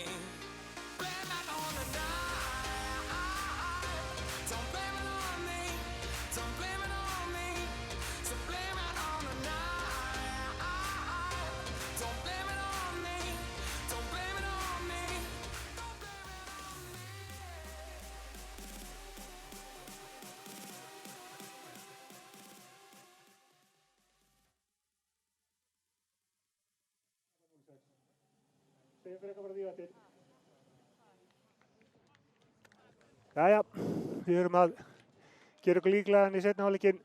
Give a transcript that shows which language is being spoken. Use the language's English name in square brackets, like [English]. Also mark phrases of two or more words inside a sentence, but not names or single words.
[English] Blame it on the night. Don't blame it on me. Don't blame it on me. So blame it on the night. Don't blame it on me. Don't blame it on me. Don't blame it on me. [Icelandic] Segjum fyrir eitthvað frá því að til. Jæja, við erum að gera okkur líklegan í seinni hálfleikinn.